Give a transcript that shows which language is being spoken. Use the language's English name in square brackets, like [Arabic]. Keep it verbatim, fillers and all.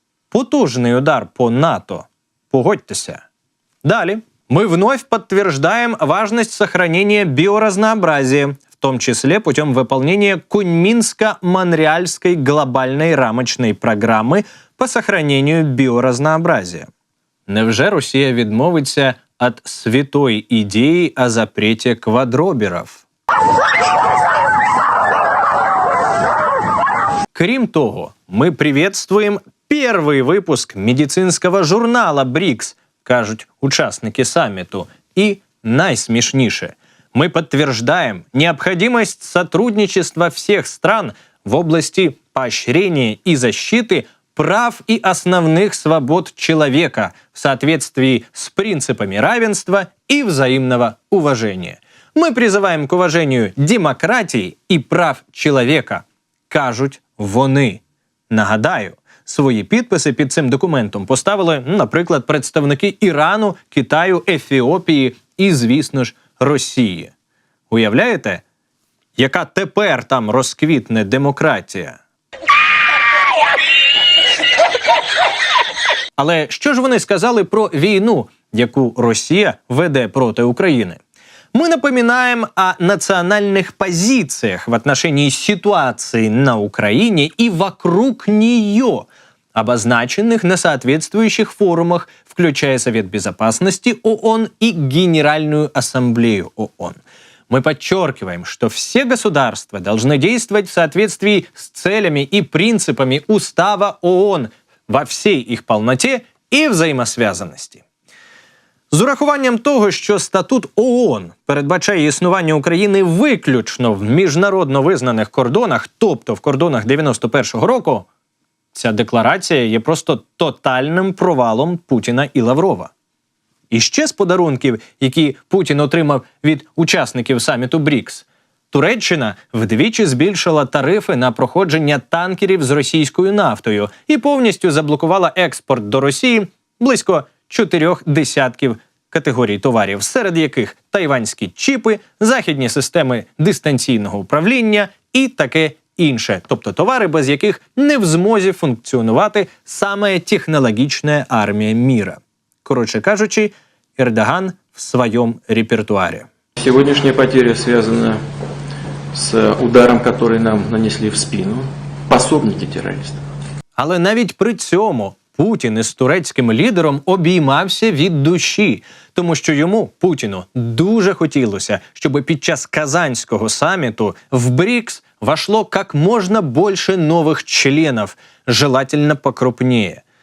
[Ukrainian] Потужный удар по НАТО. Погодьтеся. Далее. [Russian] Мы вновь подтверждаем важность сохранения биоразнообразия, в том числе путем выполнения Куньминско-Монреальской глобальной рамочной программы по сохранению биоразнообразия. [Ukrainian] Невже Росія відмовиться від святої ідеї о запреті квадроберів? Крім того, ми приветствуємо перший випуск медицинського журнала «Брікс», кажуть учасники саміту, і найсмішніше [Russian] – мы подтверждаем необходимость сотрудничества всех стран в области поощрения и защиты прав и основных свобод человека в соответствии с принципами равенства и взаимного уважения. Мы призываем к уважению демократии и прав человека, [Ukrainian] кажуть вони. Нагадаю, свої підписи під цим документом поставили, наприклад, представники Ірану, Китаю, Ефіопії і, звісно ж, Росії. Уявляєте, яка тепер там розквітне демократія? Але що ж вони сказали про війну, яку Росія веде проти України? [Russian] Мы напоминаем о национальных позициях в отношении ситуации на Украине и вокруг нее, обозначенных на соответствующих форумах, включая Совет Безопасности ООН и Генеральную Ассамблею ООН. Мы подчеркиваем, что все государства должны действовать в соответствии с целями и принципами Устава ООН во всей их полноте и взаимосвязанности. [Ukrainian] З урахуванням того, що статут ООН передбачає існування України виключно в міжнародно визнаних кордонах, тобто в кордонах дев'яносто першого року, ця декларація є просто тотальним провалом Путіна і Лаврова. І ще з подарунків, які Путін отримав від учасників саміту БРІКС, Туреччина вдвічі збільшила тарифи на проходження танкерів з російською нафтою і повністю заблокувала експорт до Росії близько чотирьох десятків категорій товарів, серед яких тайванські чіпи, західні системи дистанційного управління і таке інше. Тобто товари, без яких не в змозі функціонувати саме технологічна армія міра. [Russian] Короче кажучи, Эрдоган в своем репертуаре. Сегодняшняя потеря связана с ударом, который нам нанесли в спину пособники террористов. [Ukrainian] Але навіть при цьому Путін із турецьким лідером обіймався від душі, тому що йому, Путіну, дуже хотілося, щоб під час Казанського саміту в БРИКС вошло як можна більше нових членів, желательно покрупніше.